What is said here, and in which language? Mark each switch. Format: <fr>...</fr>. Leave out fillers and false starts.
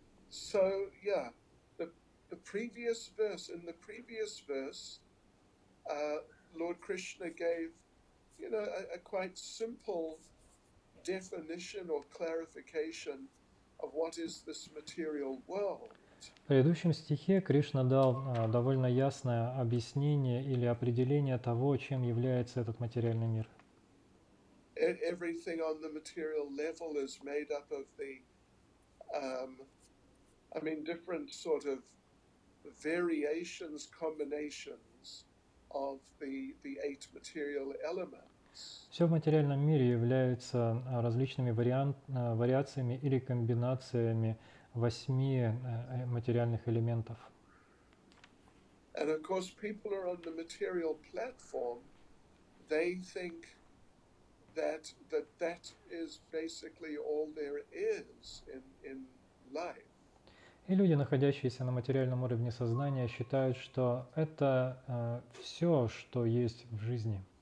<en>So yeah, the previous verse, in the previous verse, Lord Krishna gave, a quite simple definition or clarification of what is this material world.</en> <ru>В предыдущем стихе Кришна дал довольно ясное объяснение или определение того, чем является этот материальный мир.</ru> <en>Everything on the material level is made up of the, different sort of variations, combinations of the eight material elements.</en> <ru>Все в материальном мире является различными вариациями или комбинациями 8 материальных элементов.</ru> <en>And of course, people are on the material platform. They think that is basically all there is in life.</en> <ru>И люди, находящиеся на материальном уровне сознания, считают, что это все, что есть в жизни.</ru>